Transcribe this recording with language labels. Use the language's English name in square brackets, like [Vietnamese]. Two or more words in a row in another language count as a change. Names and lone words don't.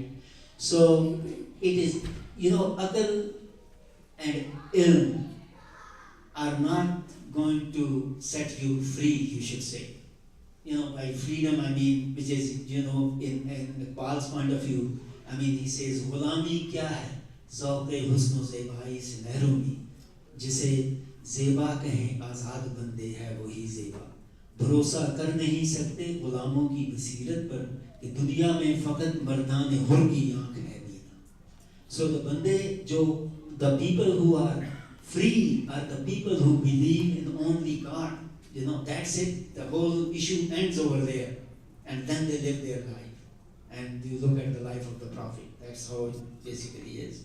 [English] So it is, aql and ilm are not going to set you free, you should say. By freedom which is, in Iqbal's point of view, he says, [Urdu] غلامی کیا ہے? ذوقِ حسن و زیبائی سے محرومی۔ جسے زیبا کہیں آزاد بندے ہے وہی زیبا. بھروسہ کر نہیں سکتے غلاموں کی بصیرت پر کہ دنیا میں فقط مردانِ حر کی آنکھ ہے بینا. [English] So the bande, the people who are Free are the people who believe in only God. That's it. The whole issue ends over there. And then they live their life. And you look at the life of the Prophet. That's how it basically is.